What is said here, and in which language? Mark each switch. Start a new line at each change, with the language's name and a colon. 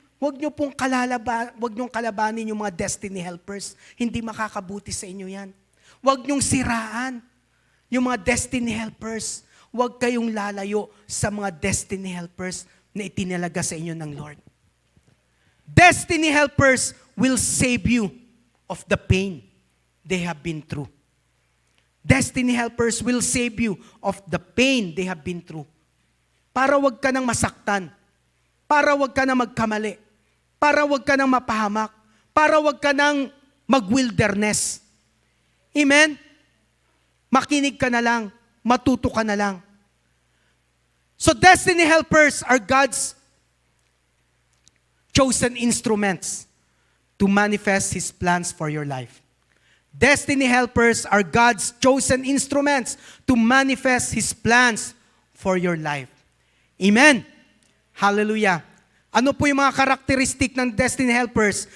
Filipino: Huwag nyo pong kalabanin yung mga destiny helpers. Hindi makakabuti sa inyo yan. Huwag nyong siraan yung mga destiny helpers. Huwag kayong lalayo sa mga destiny helpers na itinalaga sa inyo ng Lord.
English: Destiny helpers will save you of the pain they have been through. Destiny helpers will save you of the pain they have been through.
Filipino: Para wag ka nang masaktan. Para wag ka nang magkamali. Para wag ka nang mapahamak. Para wag ka nang mag-wilderness. Amen? Makinig ka na lang. Matuto ka na lang.
English: So destiny helpers are God's chosen instruments to manifest His plans for your life. Destiny helpers are God's chosen instruments to manifest His plans for your life. Amen. Hallelujah.
Filipino: Ano po yung mga karakteristik ng destiny helpers?